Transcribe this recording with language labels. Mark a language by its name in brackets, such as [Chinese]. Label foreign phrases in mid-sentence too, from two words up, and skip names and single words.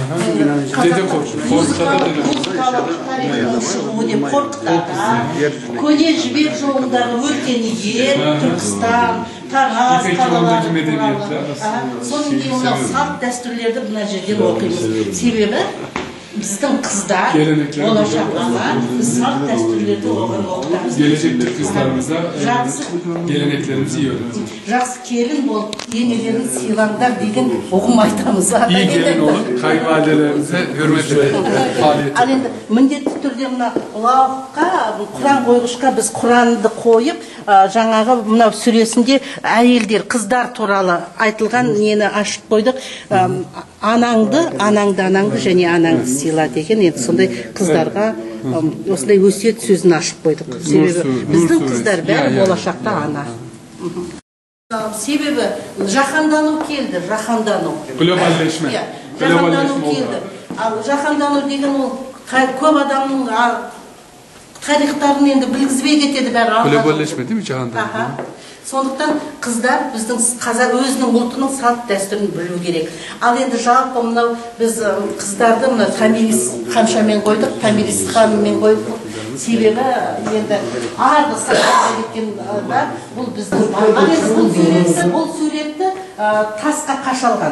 [Kazakh] Музыкалық тарихының шығуы деп Қорқыт ата, көне жібек жолындағы өркен ер, Түркістан, Тараз қалалары туралы. Соның кейін мынау салт дәстүрлерді мына жерден оқимыз. Себебі біздің қыздар, болашаққа біз салт дәстүрлерді оқытамыз. [Turkish] Gelecekte kızlarımıza geleneklerimizi iyi öğreteceğiz. [Kazakh] Жақсы келін болып, енелерін сыйлаңдар деген ұғым айтамыз. [Turkish] İyi gelin olun, kayınvalidelerimize hürmet edelim. [Kazakh] Ал енді міндетті түрде мына лауыққа, Құран қойғышқа біз Құранды қойып, жаңағы мынау сүресінде әйелдер, қыздар туралы айтылған нені ашып қойдық. Анаңды және анаңды сыйла деген, енді сондай қыздарға осындай өсиет сөзін ашып қойдық. Себебі біздің қыздар бәрі болашақта ана. Себебі жаһандану келді, жаһандану. [Turkish] Globalleşme. [Kazakh] Жаһандану келді. Ал жаһандану деген ол көп адамның тарихтарын енді білгізбей кетеді бәрі. [Turkish] Globalleşme değil mi жаһандану? [Kazakh] Сондықтан қыздар біздің өзінің ұлтының салт дәстүрін білу керек. Ал енді жалпы мынау біз қыздарды мына Тамирис ханшамен қойдық, Тамирис ханмен қойдық. Себебі енді арғы сахараға кеткенде бұл біздің бұл суретті тасқа қашалған.